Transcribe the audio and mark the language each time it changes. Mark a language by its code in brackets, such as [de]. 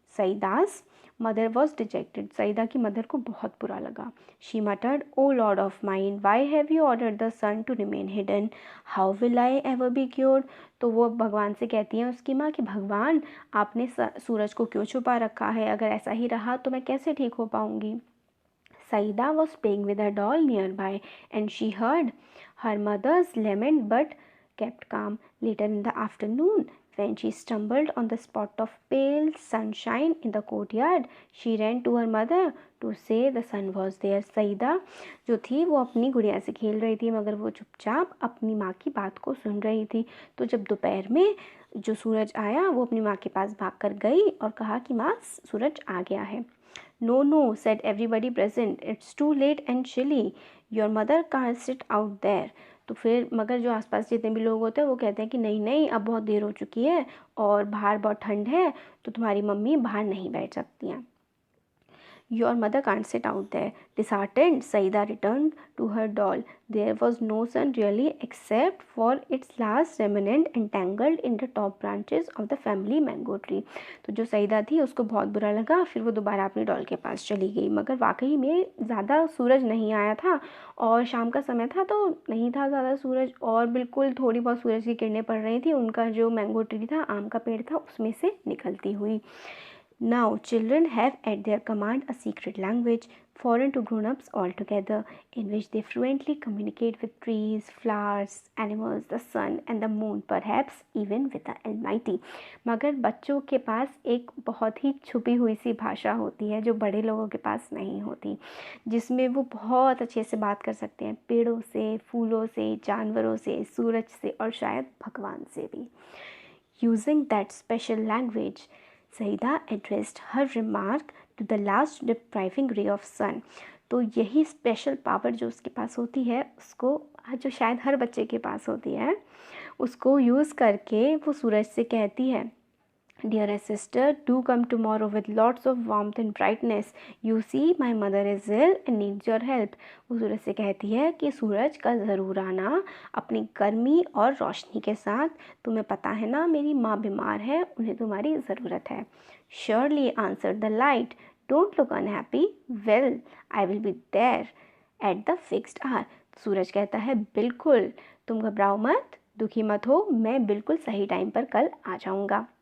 [en] Saida's mother was dejected. [hi] Saeeda की mother को बहुत बुरा लगा. [en] She muttered, "O Lord of mine, why have you ordered the sun to remain hidden? How will I ever be cured?" [hi] तो वो भगवान से कहती हैं उसकी माँ कि भगवान आपने सूरज को क्यों छुपा रखा है, अगर ऐसा ही रहा तो मैं कैसे ठीक हो पाऊँगी. [en] Saida was playing with her doll nearby and she heard her mother's lament but kept calm. Later in the afternoon, when she stumbled on the spot of pale sunshine in the courtyard, she ran to her mother to say the sun was there. [hi] Saida जो थी वो अपनी गुड़िया से खेल रही थी मगर वो चुपचाप अपनी माँ की बात को सुन रही थी. तो जब दोपहर में जो सूरज आया वो अपनी माँ के पास भाग कर गई और कहा कि माँ सूरज आ गया है. [en] No, no, said everybody present. It's too late and chilly. Your mother can't sit out there. [hi] तो फिर मगर जो आसपास जितने भी लोग होते हैं वो कहते हैं कि नहीं नहीं अब बहुत देर हो चुकी है और बाहर बहुत ठंड है तो तुम्हारी मम्मी बाहर नहीं बैठ सकती हैं. [en] Your mother can't sit out there. Disheartened, Saida returned to her doll. There was no sun really except for its last remnant entangled in the top branches of the family mango tree. [hi] तो जो सईदा थी उसको बहुत बुरा लगा. फिर वो दोबारा अपनी डॉल के पास चली गई मगर वाकई में ज़्यादा सूरज नहीं आया था और शाम का समय था तो नहीं था ज़्यादा सूरज और बिल्कुल थोड़ी बहुत सूरज की किरणें पड़ रही थी. उनका जो मैंगो ट्री था, आम का पेड़ था, उसमें से निकलती हुई. [en] Now children have at their command a secret language, foreign to grown-ups altogether, in which they fluently communicate with trees, flowers, animals, the sun and the moon, perhaps even with the Almighty. [hi] मगर बच्चों के पास एक बहुत ही छुपी हुई सी भाषा होती है जो बड़े लोगों के पास नहीं होती, जिसमें वो बहुत अच्छे से बात कर सकते हैं पेड़ों से, फूलों से, जानवरों से, सूरज से और शायद भगवान से भी. [en] Using that special language, Saida addressed her remark to the last depriving ray of sun. [hi] तो यही स्पेशल पावर जो उसके पास होती है उसको, जो शायद हर बच्चे के पास होती है, उसको यूज़ करके वो सूरज से कहती है, [en] Dearest sister, do come tomorrow with lots of warmth and brightness. You see, my mother is ill and needs your help. [hi] वो सूरज से कहती है कि सूरज का ज़रूर आना अपनी गर्मी और रोशनी के साथ. तुम्हें पता है ना मेरी माँ बीमार है, उन्हें तुम्हारी ज़रूरत है. [en] Surely answered the light. Don't look unhappy. Well, I will be there at the fixed hour. [hi] सूरज कहता है बिल्कुल, तुम घबराओ मत, दुखी मत हो, मैं बिल्कुल सही टाइम पर कल आ जाऊँगा.